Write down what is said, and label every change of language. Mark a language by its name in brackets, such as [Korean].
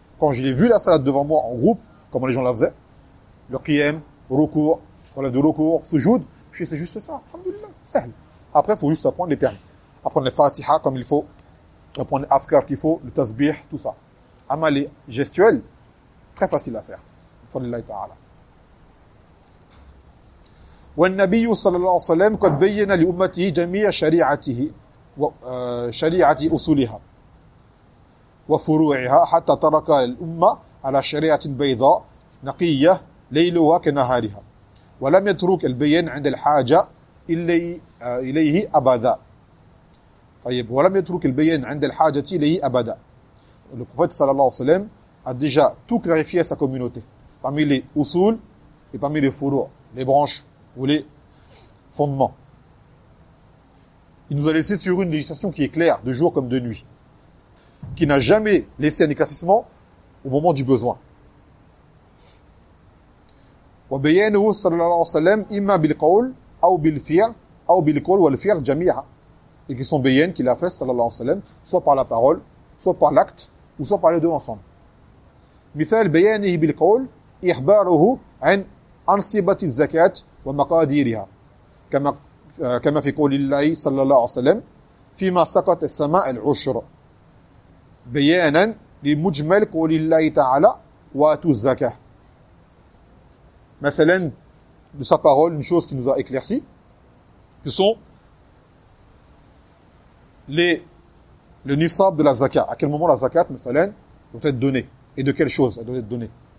[French] Quand je l'ai vu la salat devant moi en groupe, comment les gens la faisaient, le qiyam, recours, je relève de recours, soujoud, je fais, c'est juste ça. [Arabic] Alhamdoulilah, sahl. [French] Après, il faut juste apprendre les termes. Apprendre les fatiha comme il faut. Apprendre les afkar qu'il faut, le tasbih, tout ça. Amalé, gestuel, très facile à faire. [Arabic] Alhamdoulilah ta'ala. والنبي صلى الله عليه وسلم قد بين لأمته جميع شريعته وشريعة أصولها وفروعها حتى ترك الأمة على شريعة بيضاء نقية ليلها كنهارها ولم يترك البين عند الحاجة إليه أبدا. طيب ولم يترك البين عند الحاجة إليه أبدا. [French] Le prophète [Arabic] صلى الله عليه وسلم [French] a déjà tout clarifié à sa communauté parmi les أصول et parmi les فروع, les branches ou les fondements. Il nous a laissé sur une législation qui est claire, de jour comme de nuit, qui n'a jamais laissé un éclaircissement au moment du besoin. [Arabic] وَبَيَّنَهُ صَلَى اللَّهُ عَلَيْهِ وَسَلَّمْ إِمَّا بِالْقَوْلِ أَوْ بِالْفِعْلِ أَوْ بِالْقَوْلِ وَالْفِعْلِ جَمِيعًا. [French] Et qui sont بَيَّنَ, qu'il a fait, [Arabic] صَلَى اللَّهُ عَلَيْهِ وَسَلَّمْ, [French] soit par la parole, soit par l'acte, ou soit par les deux ensemble. [Arabic] مِثَلْ بَيَّنِهِ بِالْقَوْلِ إِخْبَارُهُ عَنْ أَنْصِبَةِ الزَّكَاةِ ومقاديرها كما في قول الله صلى الله عليه وسلم فيما سقط السماء العشر بيانا لمجمل قول الله تعالى واتوا الزكاة. [French] مثلا de sa parole, une chose qui nous a éclairci, ce sont le nisab de la zakat. À quel moment la zakat, مثلا, doit être donnée et de quelle chose elle doit être donnée.